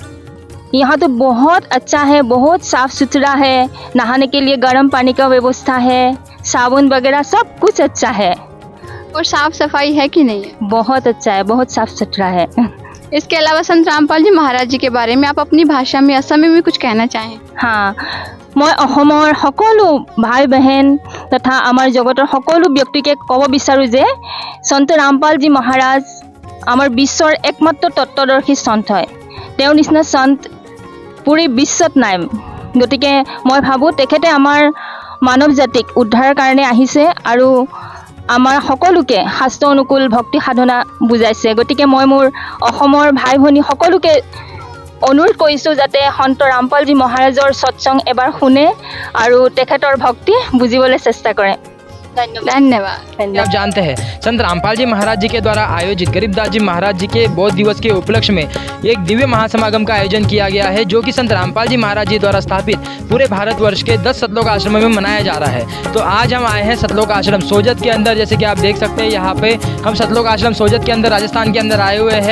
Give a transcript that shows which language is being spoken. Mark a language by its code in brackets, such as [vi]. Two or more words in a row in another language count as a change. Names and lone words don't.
[hi] यहाँ तो बहुत अच्छा है, बहुत साफ सुथरा है, नहाने के लिए गर्म पानी का व्यवस्था है, साबुन वगैरह सब कुछ अच्छा है। और साफ सफाई है कि नहीं है? बहुत अच्छा है, बहुत साफ सुथरा है। इसके अलावा संत रामपाल जी महाराज जी के बारे में आप अपनी भाषा में असमी में कुछ कहना चाहें? हाँ, [as] মই অসমৰ সকলো ভাই বহেন তথা আমাৰ জগতৰ সকলো ব্যক্তিকে ক'ব বিচাৰোঁ যে সন্ত ৰামপালজী মহাৰাজ আমাৰ বিশ্বৰ একমাত্ৰ তত্ত্বদৰ্শী সন্ত হয়। তেওঁৰ নিচিনা সন্ত পুৰি বিশ্বত নাই। গতিকে মই ভাবোঁ তেখেতে আমাৰ মানৱ জাতিক উদ্ধাৰৰ কাৰণে আহিছে আৰু আমাৰ সকলোকে শাস্ত্ৰ অনুকূল ভক্তি সাধনা বুজাইছে। গতিকে মই মোৰ অসমৰ ভাই ভনী সকলোকে অনুৰোধ কৰিছোঁ যাতে সন্ত ৰামপালজী মহাৰাজৰ সৎসং এবাৰ শুনে আৰু তেখেতৰ ভক্তি বুজিবলৈ চেষ্টা কৰে। [hi] धन्यवाद। आप जानते हैं संत रामपाल जी महाराज जी के द्वारा आयोजित गरीबदास जी महाराज जी के बौद्ध दिवस के उपलक्ष्य में एक दिव्य महासमागम का आयोजन किया गया है, जो कि संत रामपाल जी महाराज जी द्वारा स्थापित पूरे भारतवर्ष के 10 सतलोक आश्रमों में मनाया जा रहा है। तो आज हम आए हैं सतलोक आश्रम सोजत के अंदर। जैसे कि आप देख सकते हैं यहाँ पे हम सतलोक आश्रम सोजत के अंदर राजस्थान के अंदर आए हुए हैं।